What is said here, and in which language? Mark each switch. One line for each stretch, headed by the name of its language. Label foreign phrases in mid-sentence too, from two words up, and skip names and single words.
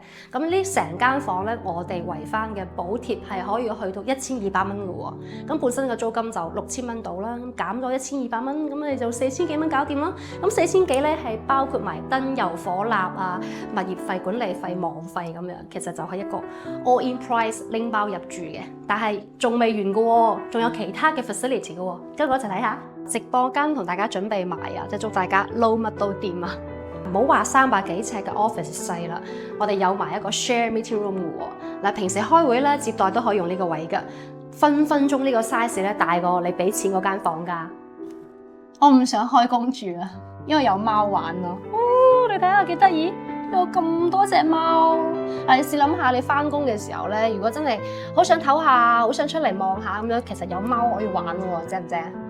Cantonese: 咁呢成間房咧，我哋圍翻嘅補貼係可以去到1200蚊嘅喎。咁本身嘅租金就6000蚊到啦，咁減咗1200蚊，咁你就4000幾蚊搞掂啦。咁4000幾咧係包括埋燈油火蠟啊、物業費、管理費、網費咁樣，其實就係一個
English: all in price
Cantonese: 拎包入住嘅。但係仲未完嘅喎，仲有其他嘅 facility 嘅喎，跟住我一齊睇下。直播間同大家準備埋啊，即係祝大家撈乜都掂啊！唔好話300幾尺嘅 office 細啦，我哋有埋一個
English: share meeting room
Cantonese: 嘅喎。嗱，平時開會咧接待都可以用呢個位㗎，分分鐘呢個 size 咧大過你俾錢嗰間房㗎。我唔想開工住啊，因為有貓玩咯。你睇下幾得意，有咁多隻貓。你試諗下，你翻工嘅時候咧，如果真係好想唞下，好想出嚟望下咁樣，其實有貓可以玩喎，正唔正？